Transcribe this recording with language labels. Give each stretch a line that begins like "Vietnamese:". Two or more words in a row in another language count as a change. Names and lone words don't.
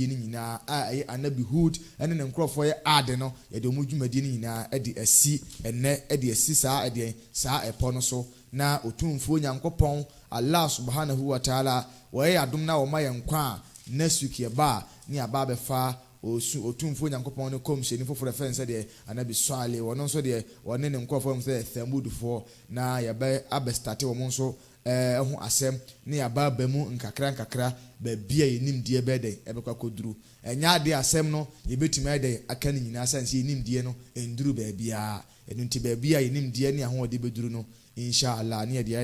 Akan: no nyinaa a ɛyɛ Anabi Hud ɛne ne nkurɔfoɔ yɛ ade no yɛde ɔmo dwumadie no nyinaa ɛde asi ɛnɛ ɛde asi saa ɛpɔ no so na otumfuo Nyankopɔn
Arabic: الله سبحانه وتعالى
Akan: wɔyɛ adom na wɔma yɛn kwa a
English: next week
Akan: yɛba ne aba bɛfa otumfuo Nyankopɔn ne kɔmhyɛni foforɔ fɛn sɛ deɛ Anabi Swale wɔno nso deɛ wɔne ne nkɔfoɔ mu sɛ Thamudfoɔ na yɛbɛ abɛstate wɔn nso ho asɛm ne yɛaba ba mu nkakra baabi a yɛnimdeɛ bɛɛ dɛ ɛbɛkɔ akɔduru ɛnyɛ adeɛ asɛm no yɛbɛtumi ayɛ dɛ aka ne nyinaa sɛ yɛnimdeɛ no ɛnduru baabiara ɛno nti baabi a yɛnimdeɛ ne ahoɔde bɛduru no inshallah ne yɛde ayɛ